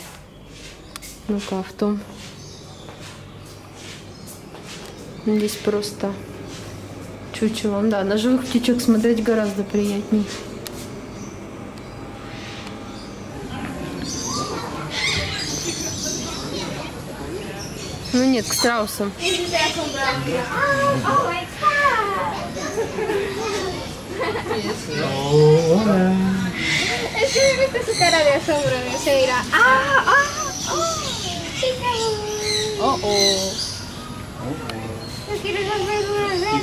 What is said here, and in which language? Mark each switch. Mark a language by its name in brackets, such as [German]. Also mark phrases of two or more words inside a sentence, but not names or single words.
[Russian] Ну-ка, в том. Здесь просто чучело. Да, на живых птичек смотреть гораздо приятнее. Ну нет, к страусам. [Spanish] Es que he visto su cara de asombro, se dirá, Oh, oh. No quiero las verduras verdes.